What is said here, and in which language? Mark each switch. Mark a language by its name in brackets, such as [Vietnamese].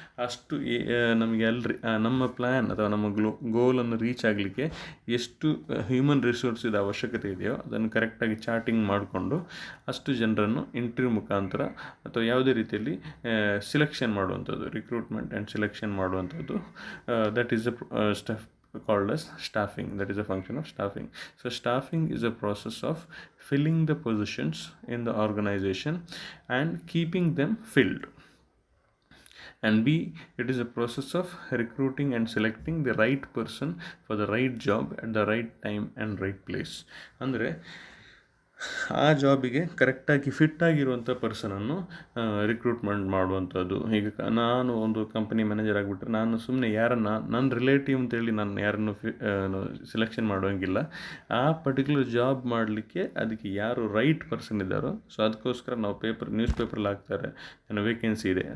[Kannada] ಅಷ್ಟು ನಮಗೆ ನಮ್ಮ ಪ್ಲ್ಯಾನ್ ಅಥವಾ ನಮ್ಮ ಗೋಲನ್ನು ರೀಚ್ ಆಗಲಿಕ್ಕೆ ಎಷ್ಟು ಹ್ಯೂಮನ್ ರಿಸೋರ್ಸಿದ ಅವಶ್ಯಕತೆ ಇದೆಯೋ ಅದನ್ನು ಕರೆಕ್ಟಾಗಿ ಚಾರ್ಟಿಂಗ್ ಮಾಡಿಕೊಂಡು ಅಷ್ಟು ಜನರನ್ನು ಇಂಟರ್ವ್ಯೂ ಮುಖಾಂತರ ಅಥವಾ ಯಾವುದೇ ರೀತಿಯಲ್ಲಿ ಸಿಲೆಕ್ಷನ್ ಮಾಡುವಂಥದ್ದು, [English] recruitment and selection [Kannada] ಮಾಡುವಂಥದ್ದು. [English] That is a stuff called as staffing. That is a function of staffing. So staffing is a process of filling the positions in the organization and keeping them filled. And B, it is a process of recruiting and selecting the right person for the right job at the right time and right place. [Kannada] ಅಂದರೆ ಆ ಜಾಬಿಗೆ ಕರೆಕ್ಟಾಗಿ ಫಿಟ್ಟಾಗಿರುವಂಥ ಪರ್ಸನನ್ನು recruitment ಮಾಡುವಂಥದ್ದು. ಈಗ ನಾನು ಒಂದು company manager ಆಗಿಬಿಟ್ರೆ ನಾನು ಸುಮ್ಮನೆ ನನ್ನ ರಿಲೇಟಿವ್ ಅಂತೇಳಿ ನಾನು ಯಾರನ್ನು ಸಿಲೆಕ್ಷನ್ ಮಾಡೋಂಗಿಲ್ಲ. ಆ ಪರ್ಟಿಕ್ಯುಲರ್ ಜಾಬ್ ಮಾಡಲಿಕ್ಕೆ ಅದಕ್ಕೆ ಯಾರು ರೈಟ್ ಪರ್ಸನ್ ಇದ್ದಾರೋ ಸೊ ಅದಕ್ಕೋಸ್ಕರ ನಾವು ನ್ಯೂಸ್ ಪೇಪರಲ್ಲಿ ಹಾಕ್ತಾರೆ ವೇಕೆನ್ಸಿ ಇದೆ.